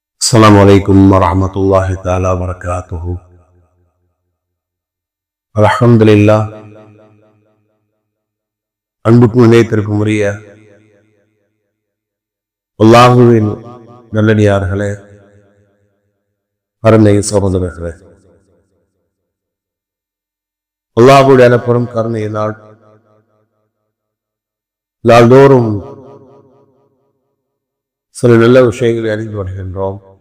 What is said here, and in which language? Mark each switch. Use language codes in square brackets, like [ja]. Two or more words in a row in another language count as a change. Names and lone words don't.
[ar] السلام عليكم ورحمة الله تعالى وبركاته. الحمد لله. [ta] அன்புக்கும் நிலையத்திற்கும் உரிய அல்லாஹுவின் நல்லடியார்களே, அருமை சகோதரர்களே, அல்லாஹுடைய எனப்படும் கருணையினால் நாள்தோறும் சில நல்ல விஷயங்களை அறிந்து வருகின்றோம்.